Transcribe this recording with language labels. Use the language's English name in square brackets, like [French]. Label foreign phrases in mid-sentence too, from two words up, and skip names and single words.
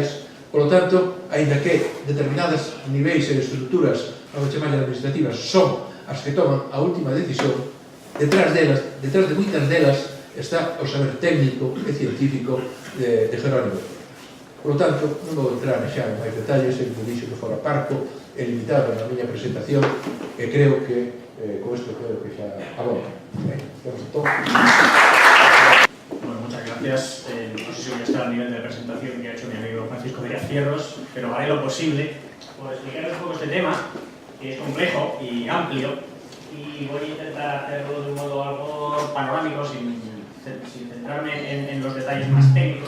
[Spanish] Por lo tanto, [Galician] aínda que determinadas niveis e estruturas, vamos chamar administrativas, son as que toman a última decisión, detrás de moitas delas, está o saber técnico e científico de Jerónimo. [Spanish] Por lo tanto, [Galician] non vou entrar xa en máis detalles, eu dixo que fora parco e limitado na miña presentación, e creo que con isto creo que xa abono. [Spanish] Bueno, muchas gracias. No sé si voy a estar al nivel de presentación que ha hecho mi amigo Francisco Díaz Fierros, pero haré lo posible por explicar un poco este tema, que es complejo y amplio, y voy a intentar hacerlo de un modo algo panorámico, sin centrarme en los detalles más técnicos.